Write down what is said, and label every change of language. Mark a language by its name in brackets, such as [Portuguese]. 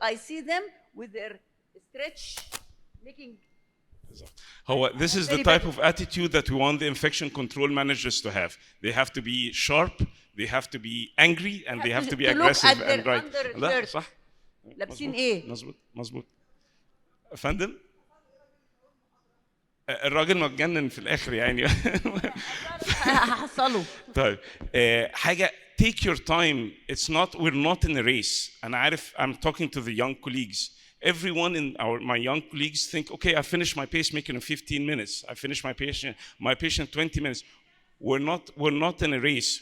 [English] I see them with their stretch, making. This is the type of attitude that we want the infection control managers to have. They have to be sharp, they have to be angry, and they have to be aggressive and right. [Arabic] لا صح. لابسين ايه؟ مظبوط. فندم؟ الراجل متجنن في الاخر يعني. هحصله. طيب حاجه [English] take your time. We're not in a race. [Arabic] أنا عارف, [English] I'm talking to the young colleagues. Everyone in my young colleagues think, okay, I finished my pacemaker in 15 minutes. I finished my patient 20 minutes. We're not in a race.